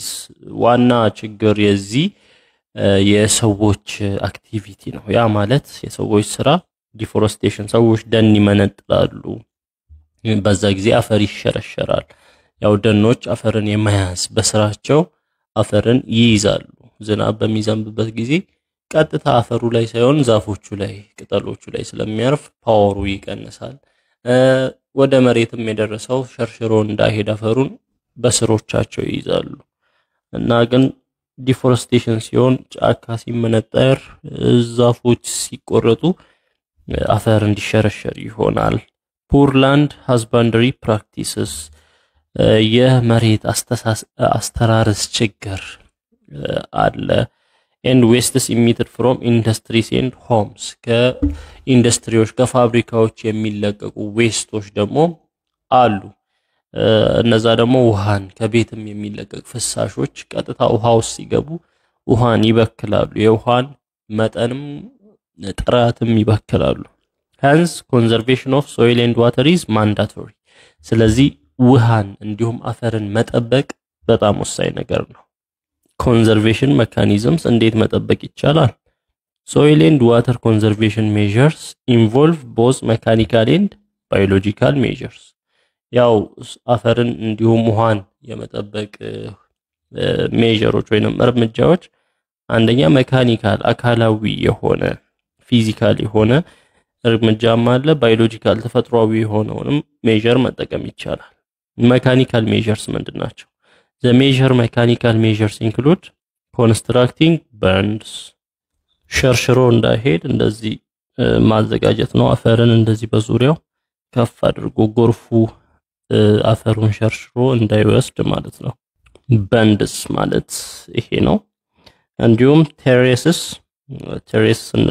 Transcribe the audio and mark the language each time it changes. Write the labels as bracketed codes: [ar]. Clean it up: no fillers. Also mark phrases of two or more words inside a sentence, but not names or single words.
[am] ዋና ችግር የዚህ የሰዎች አክቲቪቲ ነው። ያ ማለት የሰዎች ስራ ዲፎረስቴሽን፣ ሰዎች ደን ይመነጥላሉ። በዛ ጊዜ አፈር ይሸረሸራል። ያው ደኖች አፈርን የመያዝ በስራቸው አፈርን ይይዛሉ። ዝናብ በሚዘንብበት ጊዜ ቀጥታ አፈሩ ላይ ሳይሆን ዛፎቹ ላይ ቅጠሎቹ ላይ ስለሚያርፍ ፓወሩ ይቀንሳል። ወደ መሬትም የደረሰው ሸርሽሮ እንዳይሄድ አፈሩን በስሮቻቸው ይይዛሉ። እና ግን ዲፎረስቴሽን ሲሆን ጫካ ሲመነጠር ዛፎች ሲቆረጡ አፈር እንዲሸረሸር ይሆናል። [en] poor land husbandry practices [am] የመሬት አስተራረስ ችግር አለ። [en] and wastes emitted from industries and homes [am] ከኢንዱስትሪዎች ከፋብሪካዎች የሚለቀቁ ዌስቶች ደግሞ አሉ። እነዛ ደግሞ ውሃን ከቤትም የሚለቀቅ ፍሳሾች ቀጥታ ውሃው ሲገቡ ውሃን ይበክላሉ። የውሃን መጠንም ጥራትም ይበክላሉ። [en] hence conservation of soil and water is mandatory። [am] ስለዚህ ውሃን እንዲሁም አፈርን መጠበቅ በጣም ወሳኝ ነገር ነው። [en] conservation mechanisms [am] እንዴት መጠበቅ ይቻላል? [en] soil and water conservation measures involve both mechanical and biological measures። [am] ያው አፈርን እንዲሁም ውሃን የመጠበቅ ሜጀሮች ወይንም እርምጃዎች አንደኛ ሜካኒካል አካላዊ የሆነ ፊዚካል የሆነ እርምጃም አለ ባዮሎጂካል ተፈጥሯዊ የሆነውንም ሜዠር መጠቀም ይቻላል [en] mechanical measures [am] ምንድናቸው [en] the measure mechanical measures include constructing [am] burns ሸርሽሮ እንዳይሄድ እንደዚህ ማዘጋጀት ነው አፈርን እንደዚህ በዙሪያው ከፍ አድርጎ ጎርፉ አፈሩን ሸርሽሮ እንዳይወስድ ማለት ነው በንድስ ማለት ይሄ ነው እንዲሁም ቴሬስስ እንል